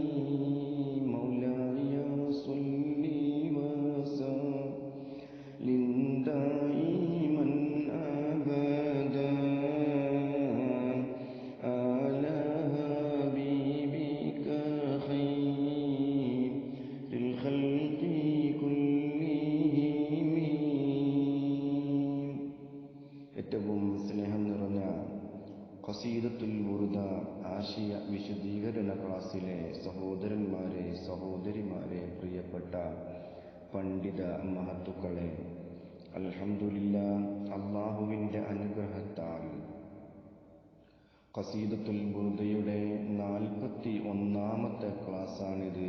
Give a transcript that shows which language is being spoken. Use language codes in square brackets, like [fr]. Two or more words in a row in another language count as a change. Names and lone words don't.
[ar] مولاي صل وسلم دائما أبدا على حبيبك خير الخلق كلهم. [ml] ഏറ്റവും സ്നേഹം നിറഞ്ഞ ഖസീദത്തുൽ ബുർദ ആശയ വിശദീകരണ ക്ലാസ്സിലെ സഹോദരന്മാരെ, സഹോദരിമാരെ, പ്രിയപ്പെട്ട പണ്ഡിത മഹത്തുക്കളെ, അൽഹംദുലില്ലാഹ്, അല്ലാഹുവിൻ്റെ അനുഗ്രഹത്താൽ ഖസീദത്തുൽ ബുർദയുടെ 41-ാമത്തെ ക്ലാസ്സാണിത്.